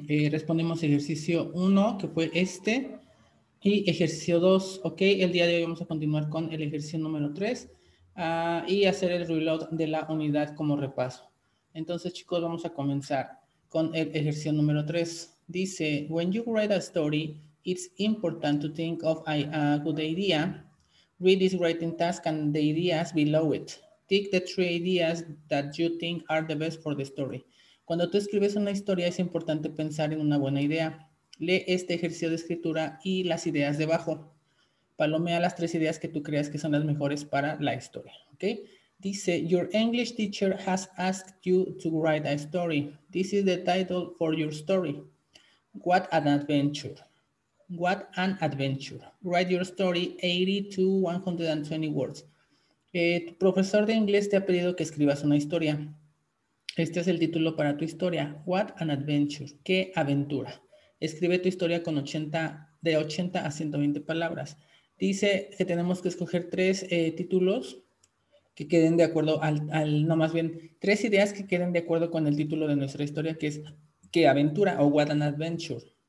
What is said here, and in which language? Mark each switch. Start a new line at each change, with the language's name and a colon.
Spanish: Respondimos ejercicio 1, que fue este. Y ejercicio 2, ok, el día de hoy vamos a continuar con el ejercicio número 3 y hacer el reload de la unidad como repaso. Entonces, chicos, vamos a comenzar con el ejercicio número 3. Dice,
English: when you write a story, it's important to think of a good idea. Read this writing task and the ideas below it. Tick the 3 ideas that you think are the best for the story.
Spanish: Cuando tú escribes una historia, es importante pensar en una buena idea. Lee este ejercicio de escritura y las ideas debajo. Palomea las 3 ideas que tú creas que son las mejores para la historia. ¿Ok? Dice,
English: your English teacher has asked you to write a story. This is the title for your story. What an adventure. What an adventure. Write your story 80 to 120 words.
Spanish: Tu profesor de inglés te ha pedido que escribas una historia. Este es el título para tu historia.
English: What an adventure.
Spanish: Qué aventura. Escribe tu historia con de 80 a 120 palabras. Dice que tenemos que escoger 3 títulos que queden de acuerdo no, más bien 3 ideas que queden de acuerdo con el título de nuestra historia, que es qué aventura o
English: what an adventure.